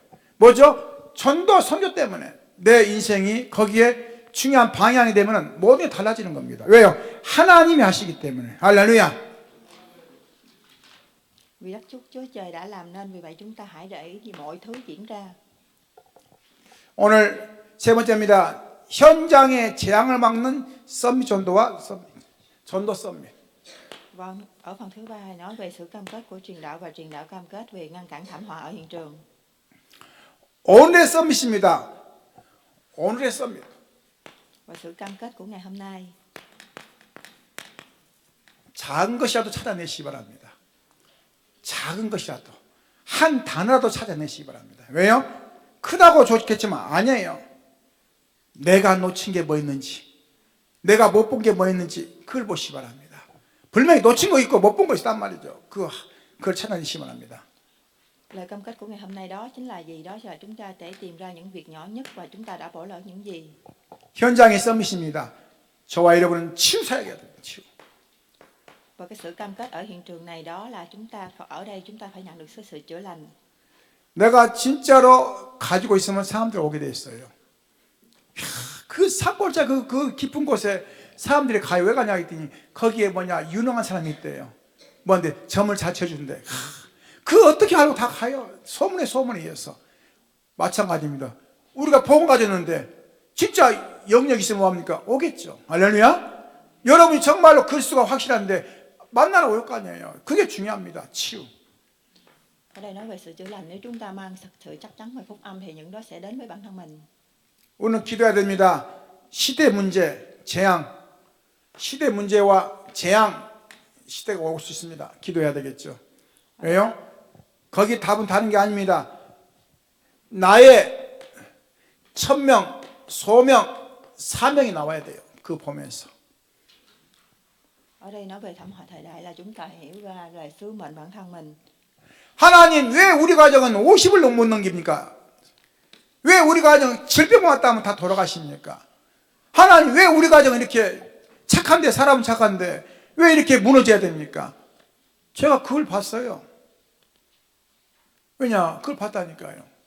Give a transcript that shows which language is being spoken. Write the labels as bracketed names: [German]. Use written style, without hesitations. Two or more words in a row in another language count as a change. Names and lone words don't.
[Korean] 뭐죠? 전도 선교 때문에 내 인생이 거기에 중요한 방향이 되면 모든 게 달라지는 겁니다. 왜요? 하나님이 하시기 때문에. 할렐루야. [Vietnamese] Vì đất Chúa Trời đã làm nên, vì vậy chúng ta hãy để ý mọi thứ diễn ra. [Korean] 오늘 세 번째입니다. 현장의 재앙을 막는 썸밋 전도와 전도 썸밋. [Vietnamese] Vâng, ở phần thứ ba nói về sự cam kết của truyền đạo, và truyền đạo cam kết về ngăn cản thảm họa ở hiện trường. [Korean] 오늘의 썸밋입니다. 오늘의 썸밋. [Vietnamese] Và sự cam kết của ngày hôm nay. [Korean] 작은 것이라도 찾아내시기 바랍니다. 작은 것이라도 한 단어라도 찾아내시기 바랍니다. 왜요? 크다고 좋겠지만 아니에요. 내가 놓친 게 뭐 있는지, 내가 못 본 게 뭐 있는지 그걸 보시기 바랍니다. 분명히 놓친 거 있고 못 본 거 있단 말이죠. 그걸 찾아내시기 바랍니다. [Vietnamese] Lời cam kết của ngày hôm nay đó chính là gì? Đó là chúng ta để tìm ra những việc nhỏ nhất và chúng ta đã bỏ lỡ những gì. [Korean] 현장의 썸밋입니다. 저와 여러분은 치유 사역해야 돼요. 치유. [Vietnamese] Và cái sự cam kết ở hiện trường này đó là chúng ta ở đây chúng ta phải nhận được sự chữa lành. [Korean] 내가 진짜로 가지고 있으면 사람들 오게 돼 있어요. 그 산골짜 그 깊은 곳에 사람들이 가요. 왜 가냐 했더니 거기에 뭐냐 유능한 사람이 있대요. 뭔데 점을 잘 쳐준대. 그 어떻게 알고 다 가요. 소문에 의해서. 마찬가지입니다. 우리가 복음 가졌는데 진짜 영역이 있으면 뭐합니까? 오겠죠. 할렐루야. 여러분이 정말로 그리스도가 확실한데 만나러 올 거 아니에요. 그게 중요합니다. 치유. [Vietnamese] Ở đây nói về sự chữa lành. Nếu chúng ta mang thật sự chắc chắn về phúc âm thì những đó sẽ đến với bản thân mình. [Korean] 오늘 기도해야 됩니다. 시대 문제, 재앙. 시대 문제와 재앙 시대가 올 수 있습니다. 기도해야 되겠죠. 왜요? 거기 답은 다른 게 아닙니다. 나의 천명, 소명, 사명이 나와야 돼요. 그 보면서. [Vietnamese] Ở đây nói về thảm họa thời đại là chúng ta hiểu ra về sứ mệnh bản thân mình. [Korean] 하나님 왜 우리 가정은 50을 못 넘깁니까? 왜 우리 가정 질병 왔다 하면 다 돌아가십니까? 하나님 왜 우리 가정은 이렇게 착한데, 사람은 착한데 왜 이렇게 무너져야 됩니까? 제가 그걸 봤어요. 왜냐? 그걸 봤다니까요.